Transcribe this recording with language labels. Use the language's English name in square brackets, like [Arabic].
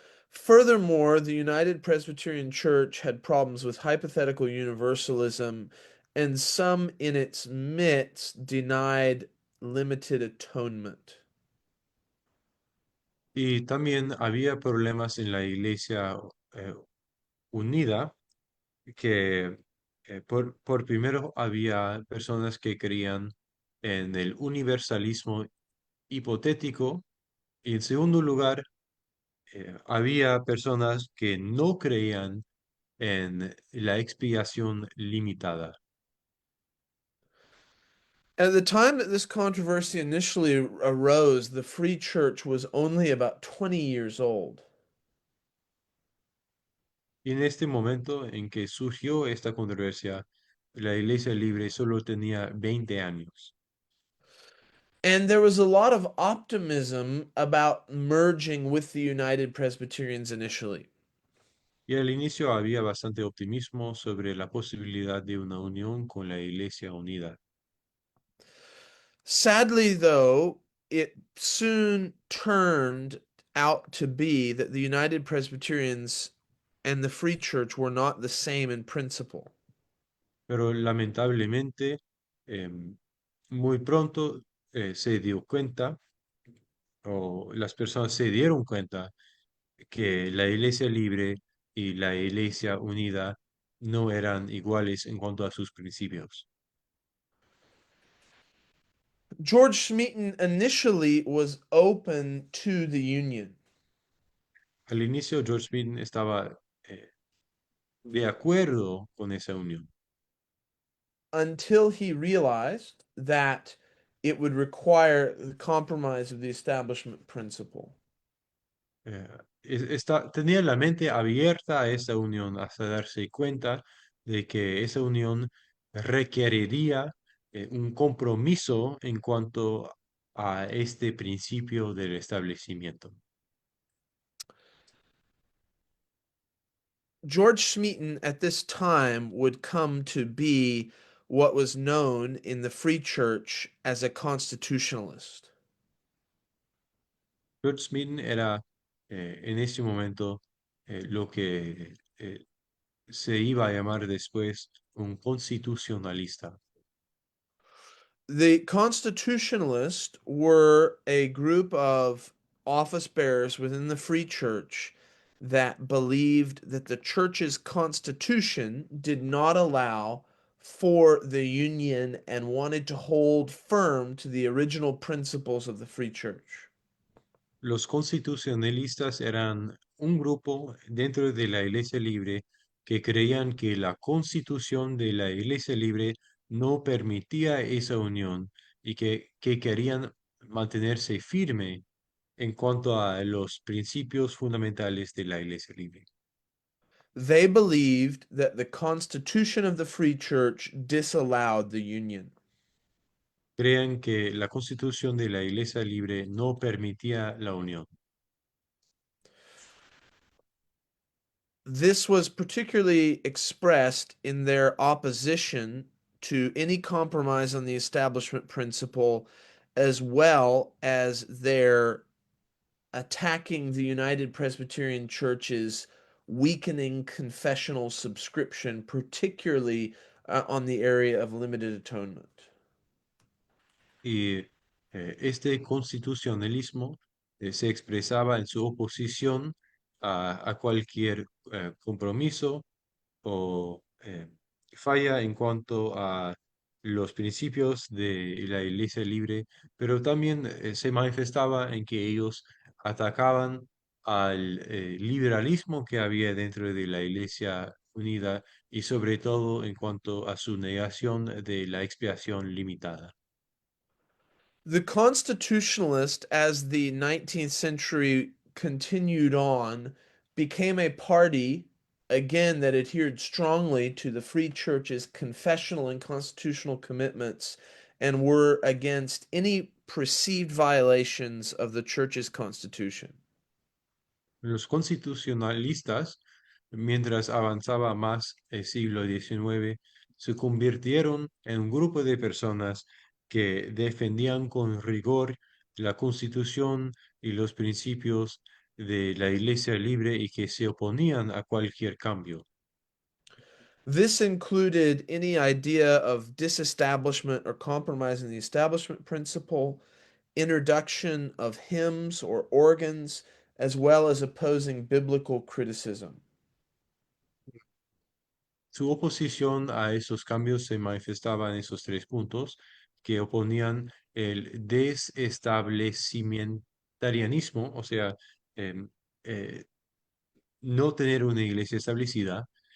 [English] Furthermore, the United Presbyterian Church had problems with hypothetical universalism, and some in its midst denied limited atonement. [Spanish] Y también había problemas en la iglesia eh, unida, que por primero había personas que creían en el universalismo hipotético y en segundo lugar había personas que no creían en la expiación limitada. [English] At the time that this controversy initially arose, the Free Church was only about 20 years old. [Spanish] Y en este momento en que surgió esta controversia, la Iglesia Libre solo tenía 20 años. [English] And there was a lot of optimism about merging with the United Presbyterians initially. [Spanish] Y al inicio había bastante optimismo sobre la posibilidad de una unión con la Iglesia Unida. [English] Sadly, though, it soon turned out to be that the United Presbyterians and the Free Church were not the same in principle. [Spanish] Pero lamentablemente, em, muy pronto se dio cuenta, o las personas se dieron cuenta, que la Iglesia Libre y la Iglesia Unida no eran iguales en cuanto a sus principios. [English] George Smeaton initially was open to the union [Spanish] Al inicio, George Smith estaba de acuerdo con esa unión, [English] until he realized that it would require the compromise of the establishment principle. [Spanish] eh, tenía la mente abierta a esa unión hasta darse cuenta de que esa unión requeriría un compromiso en cuanto a este principio del establecimiento. [English] George Smeaton at this time would come to be what was known in the Free Church as a constitutionalist. [Spanish] George Smith era en ese momento lo que se iba a llamar después un constitucionalista. [English] The constitutionalists were a group of office bearers within the Free Church that believed that the church's constitution did not allow for the union and wanted to hold firm to the original principles of the Free Church. [Spanish] Los constitucionalistas eran un grupo dentro de la Iglesia Libre que creían que la constitución de la Iglesia Libre no permitía esa unión y que querían mantenerse firme en cuanto a los principios fundamentales de la Iglesia Libre. [English] They believed that the Constitution of the Free Church disallowed the union. [Spanish] Crean que la constitución de la Iglesia Libre no permitía la unión. [English] This was particularly expressed in their opposition to any compromise on the establishment principle, as well as their attacking the United Presbyterian Church's weakening confessional subscription, particularly on the area of limited atonement. [Spanish] Y este constitucionalismo se expresaba en su oposición a cualquier compromiso o falla en cuanto a los principios de la Iglesia Libre, pero también se manifestaba en que ellos atacaban al liberalismo que había dentro de la Iglesia Unida y sobre todo en cuanto a su negación de la expiación limitada. [English] The Constitutionalist, as the 19th century continued on, became a party, again, that adhered strongly to the Free Church's confessional and constitutional commitments and were against any perceived violations of the Church's constitution. [Spanish] Los constitucionalistas, mientras avanzaba más el siglo XIX, se convirtieron en un grupo de personas que defendían con rigor la Constitución y los principios de la Iglesia Libre y que se oponían a cualquier cambio. [English] This included any idea of disestablishment or compromising the establishment principle, introduction of hymns or organs, as well as opposing biblical criticism. [Spanish] Su oposición a esos cambios se manifestaba en esos tres puntos que oponían el desestablecimentarianismo, o sea, em, eh, no tener una iglesia establecida,